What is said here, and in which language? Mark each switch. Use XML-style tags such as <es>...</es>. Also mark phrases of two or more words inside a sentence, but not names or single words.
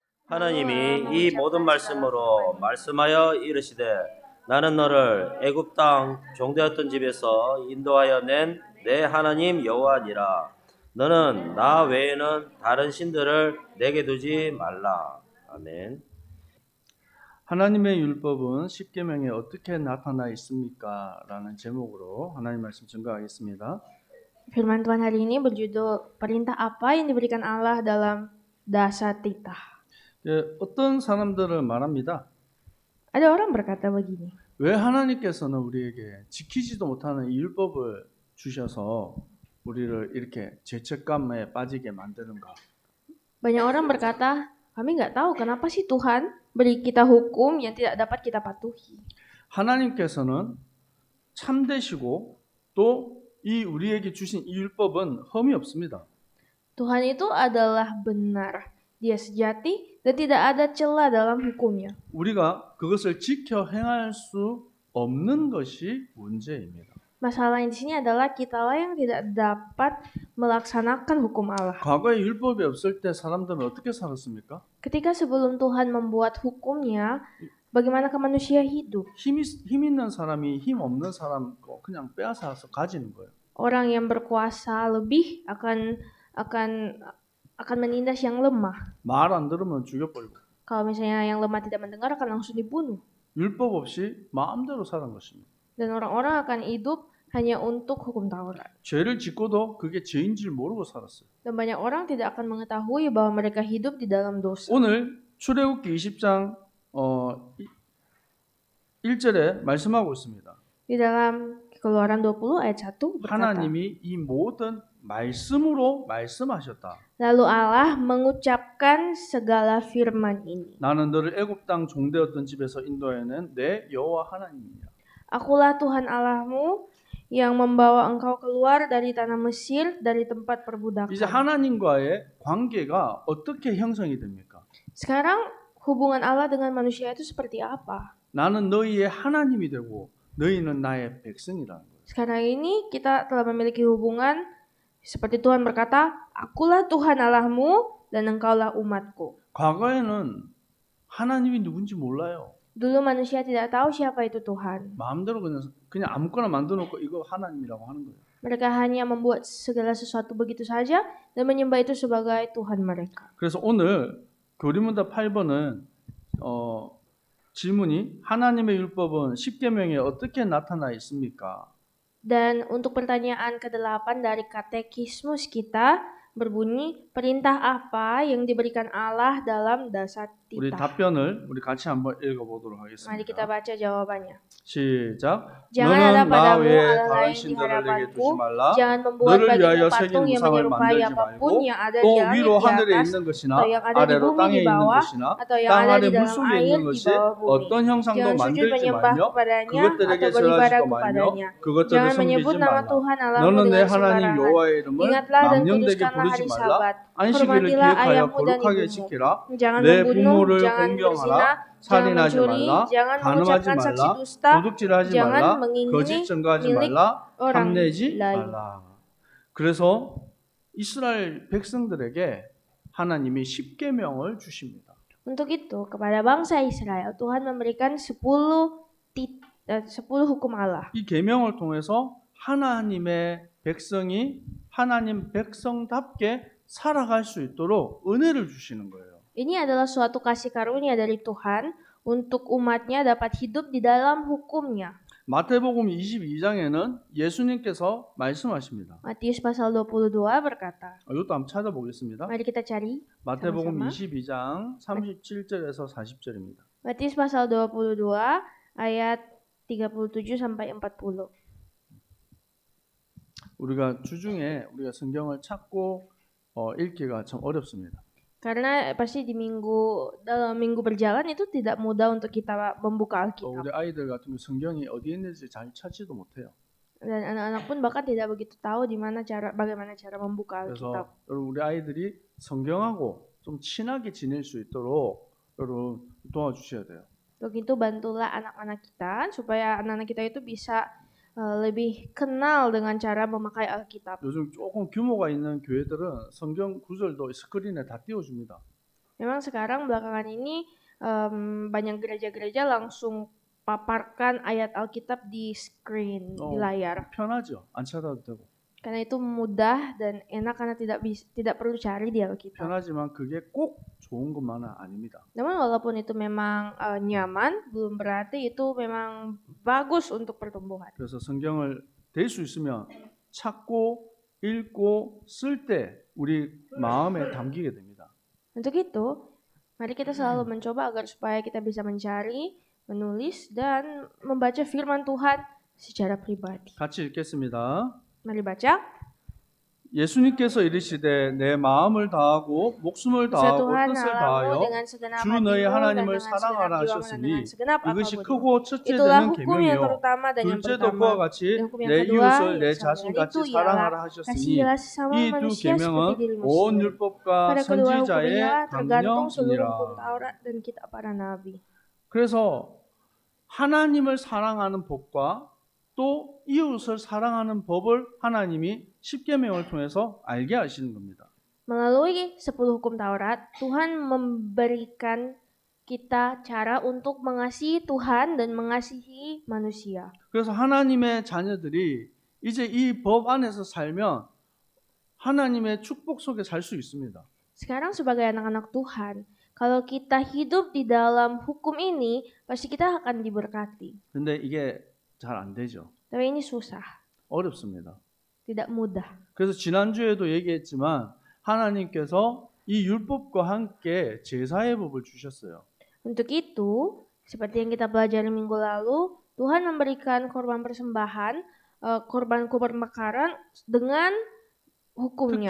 <ko>하나님이 이 모든 말씀으로 말씀하여 이르시되 나는 너를 애굽 땅 종되었던 집에서 인도하여 낸 내 하나님 여호와니라. 너는 나 외에는 다른 신들을 내게 두지 말라. 아멘. 하나님의 율법은 십계명에 어떻게 나타나 있습니까? 라는 제목으로 하나님 말씀 증거하겠습니다.</ko> <id>Firman Tuhan hari ini berjudul Perintah apa yang diberikan Allah dalam dasar titah.</id> <ko>어떤 사람들을 말합니다.</ko> <id>Ada orang berkata begini,</id> <ko>왜 하나님께서는 우리에게 지키지도 못하는 이 율법을 주셔서 우리를 이렇게 죄책감에 빠지게 만드는가?</ko> <id>banyak orang berkata, kami nggak tahu kenapa sih Tuhan beri kita hukum yang tidak dapat kita patuhi.</id> <ko>하나님께서는 참되시고 또 이 우리에게 주신 이 율법은 흠이 없습니다.</ko> <id>Tuhan itu adalah benar, Dia sejati dan tidak ada celah dalam hukumnya.</id> <ko>우리가 그것을 지켜 행할 수 없는 것이 문제입니다.</ko> <id>Masalahnya di sini adalah kitalah yang tidak dapat melaksanakan hukum Allah.</id> <ko>과거에 율법이 없을 때 사람들은 어떻게 살았습니까?</ko> <id>Ketika sebelum Tuhan membuat hukumnya, bagaimanakah manusia hidup?</id> <ko>힘 있는 사람이 힘 없는 사람 거 그냥 빼앗아서 가지는 거예요.</ko> <id>Orang yang berkuasa lebih akan menindas yang lemah.</id> <ko>말 안 들으면 죽여버리고.</ko> <id>Kalau misalnya yang lemah tidak mendengar akan langsung dibunuh.</id> <ko>율법 없이 마음대로 사는 것입니다.</ko> <id>Dan orang-orang akan hidup hanya untuk hukum Taurat.</id> <ko>죄를 짓고도 그게 죄인 줄 모르고 살았어요.</ko> <id>Dan banyak orang tidak akan mengetahui bahwa mereka hidup di dalam dosa.</id> <ko>오늘 출애굽기 20장 1절에 말씀하고 있습니다.</ko> <id>Di dalam Keluaran 20 ayat 1 berkata,</id> <ko>하나님이 이 모든 말씀으로 말씀하셨다.</ko> <id>lalu Allah mengucapkan segala firman ini.</id> <ko>나는 너를 애굽 땅 종되었던 집에서 인도하여낸 내 여호와 하나님이냐.</ko> <id>Akulah Tuhan Allahmu yang membawa engkau keluar dari tanah Mesir, dari tempat perbudakan.</id> <ko>이제 하나님과의 관계가 어떻게 형성이 됩니까?</ko> <id>Sekarang hubungan Allah dengan manusia itu seperti apa?</id> <ko>나는 너희의 하나님이 되고 너희는 나의 백성이라는 거예요.</ko> <id>Sekarang ini kita telah memiliki hubungan seperti Tuhan berkata, akulah Tuhan Allahmu dan engkaulah umatku.</id> <ko>과거에는 하나님이 누군지 몰라요.</ko> <id>Dulu manusia tidak tahu siapa itu Tuhan.</id> <ko>마음대로 그냥 아무거나 만들어놓고 이거 하나님이라고 하는 거예요.</ko> <id>Mereka hanya membuat segala sesuatu begitu saja dan menyembah itu sebagai Tuhan mereka.</id> <ko>그래서 오늘 교리문답 8번은 질문이 하나님의 율법은 십계명에 어떻게 나타나 있습니까?</ko> <id>Dan untuk pertanyaan ke-8 dari katekismus kita berbunyi, perintah apa yang diberikan Allah dalam dasar</id> <ko>우리</ko> <id>titah?</id> <ko>답변을 우리 같이 한번 읽어보도록</ko> <id>Mari kita</id> <ko>하겠습니다.</ko> <id>baca jawabannya.</id> <ko>시작.</ko> <id>Jangan ada</id> <ko>너는 나</ko> <id>padamu</id> <ko>외에</ko> <id>Allah</id> <ko>다른</ko> <id>lain di</id> <ko>신들을 내게</ko> <id>hadapanku.</id> <ko>두지 말라.</ko> <id>Jangan membuat</id> <ko>너를</ko> <id>bagimu</id> <ko>위하여 새긴</ko> <id>patung yang</id> <ko>우상을</ko> <id>menyerupai</id> <ko>만들지</ko> <id>apapun</id> <ko>말고</ko> <id>yang ada</id> <ko>또</ko> <id>di langit</id> <ko>위로</ko> <id>di</id> <ko>하늘에</ko> <id>atas,</id> <ko>있는 것이나</ko> <id>atau yang ada di</id> <ko>아래로</ko> <id>bumi</id> <ko>땅에</ko> <id>di</id> <ko>있는</ko> <id>bawah,</id> <ko>것이나</ko> <id>atau yang</id> <ko>땅</ko> <id>ada</id> <ko>아래</ko> <id>di dalam</id> <ko>물속에</ko> <id>air</id> <ko>있는</ko> <id>di</id> <ko>것이</ko> <id>bawah bumi.</id> <ko>어떤 형상도</ko> <id>Jangan sujud</id> <ko>만들지</ko> <id>menyembah</id> <ko>말며</ko> <id>kepadanya</id> <ko>그것들에게</ko> <id>atau beribadah</id> <ko>절하지도 말며</ko> <id>kepadanya.</id> <ko>그것들을</ko> <id>Jangan</id> <ko>섬기지</ko> <id>menyebut nama</id> <ko>말라.</ko> <id>Tuhan Allahmu</id> <ko>너는 내</ko> <id>dengan</id> <ko>하나님</ko> <id>sembarangan.</id> <ko>여호와의 이름을</ko> <id>Ingatlah dan</id> <ko>망령되게</ko> <id>kuduskanlah</id> <ko>부르지</ko> <id>hari</id> <ko>말라.</ko> <id>Sabat.</id> <ko>안식일을</ko> <id>Hormatilah</id> <ko>기억하여</ko> <id>ayahmu dan</id> <ko>거룩하게</ko> <id>ibumu.</id> <ko>지키라.</ko> <id>Jangan</id> <ko>내</ko> <id>membunuh,</id> <ko>부모를</ko> <id>jangan</id> <ko>공경하라.</ko> <id>berzina, jangan</id> <ko>살인하지</ko> <id>mencuri,</id> <ko>말라.</ko> <id>jangan</id> <ko>간음하지</ko> <id>mengucapkan saksi</id> <ko>말라.</ko> <id>dusta,</id> <ko>도둑질하지</ko> <id>jangan</id> <ko>말라.</ko> <id>mengingini</id> <ko>거짓 증거하지</ko> <id>milik</id> <ko>말라.</ko> <id>orang</id> <ko>탐내지</ko> <id>lain.</id> <ko>말라. 그래서 이스라엘 백성들에게 하나님이 십계명을 주십니다.</ko> <id>Untuk itu, kepada bangsa Israel, Tuhan memberikan 10 hukum Allah.</id> <ko>이 계명을 통해서 하나님의 백성이 하나님 백성답게 살아갈 수 있도록 은혜를 주시는 거예요.</ko> <id>Ini adalah suatu kasih karunia dari Tuhan untuk umatnya dapat hidup di dalam hukumnya.</id> <ko>마태복음 22장에는 예수님께서 말씀하십니다.</ko> <id>Matius pasal 22 berkata,</id> <ko>이것도 한번 찾아보겠습니다.</ko> <id>mari kita cari</id> <ko>마태복음</ko> <id>sama-sama.</id> <ko>22장 37절에서 40절입니다.</ko> <id>Matius pasal 22 ayat 37 sampai 40.</id> <ko>우리가 주중에 우리가 성경을 찾고 읽기가 참 어렵습니다.</ko> <id>Karena pasti dalam minggu berjalan itu tidak mudah untuk kita membuka</id> <ko>또</ko> <id>Alkitab.</id> <ko>우리 아이들 같은 경우 성경이 어디에 있는지 잘 찾지도 못해요.</ko> <id>Dan anak-anak pun bahkan tidak begitu tahu bagaimana cara membuka</id> <ko>그래서</ko> <id>Alkitab.</id> <ko>여러분 우리 아이들이 성경하고 좀 친하게 지낼 수 있도록 여러분 도와주셔야 돼요.</ko> <id>Untuk itu bantulah anak-anak kita supaya anak-anak kita itu bisa lebih kenal dengan cara memakai Alkitab.</id> <ko>요즘 조금 규모가 있는 교회들은 성경 구절도 스크린에 다 띄워줍니다.</ko> <id>Memang sekarang belakangan ini banyak gereja-gereja langsung paparkan ayat Alkitab di screen, di layar.</id> <ko>편하죠. 안 찾아도 되고.</ko> <id>Karena itu mudah dan enak karena tidak perlu cari di Alkitab.</id> <ko>편하지만 그게 꼭 좋은 것만은 아닙니다.</ko> <id>Namun walaupun itu memang nyaman, belum berarti itu memang bagus untuk pertumbuhan.</id> <ko>그래서 성경을 될 수 있으면 찾고 읽고 쓸 때 우리 마음에 담기게 됩니다.</ko> <id>Untuk itu, mari kita selalu mencoba agar supaya kita bisa mencari, menulis, dan membaca firman Tuhan secara pribadi.</id> <ko>같이 읽겠습니다.</ko> <id>Mari baca.</id> <ko>예수님께서 이르시되 내 마음을 다하고 목숨을 다하고</ko> <id>Tuhan</id> <ko>뜻을</ko> <id>Allahmu</id> <ko>다하여</ko> <id>dengan segenap</id> <ko>주 너희</ko> <id>hatimu dan</id> <ko>하나님을</ko> <id>dengan segenap</id> <ko>사랑하라</ko> <id>jiwamu dan</id> <ko>하셨으니</ko> <id>dengan segenap</id> <ko>이것이</ko> <id>apapun.</id> <ko>크고 첫째</ko> <id>Itulah</id> <ko>되는</ko> <id>hukum yang</id> <ko>계명이요</ko> <id>terutama dan yang</id> <ko>둘째도</ko> <id>pertama.</id> <ko>그와 같이</ko> <id>Dan hukum yang</id> <ko>내</ko> <id>kedua</id> <ko>이웃을 내</ko> <id>yang sama</id> <ko>자신같이</ko> <id>dengan itu</id> <ko>사랑하라</ko> <id>ialah</id> <ko>하셨으니</ko> <id>kasihilah sesama</id> <ko>이 두</ko> <id>manusia</id> <ko>계명은</ko> <id>seperti dirimu</id> <ko>온</ko> <id>sendiri.</id> <ko>율법과</ko> <id>Pada kedua hukum</id> <ko>선지자의</ko> <id>inilah tergantung seluruh</id> <ko>강령이니라.</ko> <id>hukum Taurat dan kitab para nabi.</id> <ko>그래서 하나님을 사랑하는 법과 또 이웃을 사랑하는 법을 하나님이 십계명을 통해서 알게 하시는 겁니다.</ko> <id>Melalui 10 hukum Taurat, Tuhan memberikan kita cara untuk mengasihi Tuhan dan mengasihi manusia.</id> <ko>그래서 하나님의 자녀들이 이제 이 법 안에서 살면 하나님의 축복 속에 살 수 있습니다.</ko> <id>Sekarang sebagai anak-anak Tuhan, kalau kita hidup di dalam hukum ini, pasti kita akan diberkati.</id> <ko>근데 이게 잘 안 되죠.</ko> <id>Tapi ini susah,</id> <ko>어렵습니다.</ko> <id>tidak mudah.</id> <ko>그래서 지난주에도 얘기했지만 하나님께서 이 율법과 함께 제사의 법을 주셨어요.</ko> <id>Untuk itu, seperti yang kita pelajari minggu lalu, Tuhan memberikan korban persembahan, korban bakaran dengan hukumnya.</id>